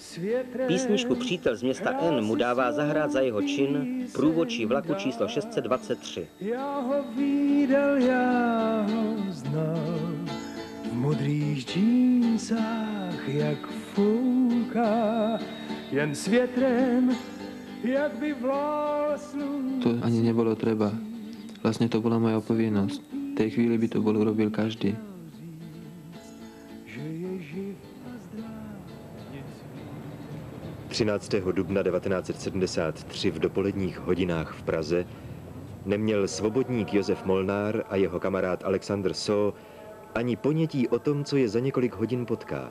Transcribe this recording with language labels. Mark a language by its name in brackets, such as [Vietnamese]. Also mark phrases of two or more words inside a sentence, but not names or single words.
[Czech] Písničku Přítel z města N mu dává zahrát za jeho čin průvodčí vlaku číslo 623. Já ho viděl, já ho znal, v modrých džínsách, jak fouká, jen s větrem, jak by vlál slunce. [Slovak] To ani nebolo treba. Vlastne to bola moja povinnosť. V tej chvíli by to bol urobil každý. [Czech] 13. dubna 1973 v dopoledních hodinách v Praze neměl svobodník Josef Molnár a jeho kamarád Alexandr Soo ani ponětí o tom, co je za několik hodin potká.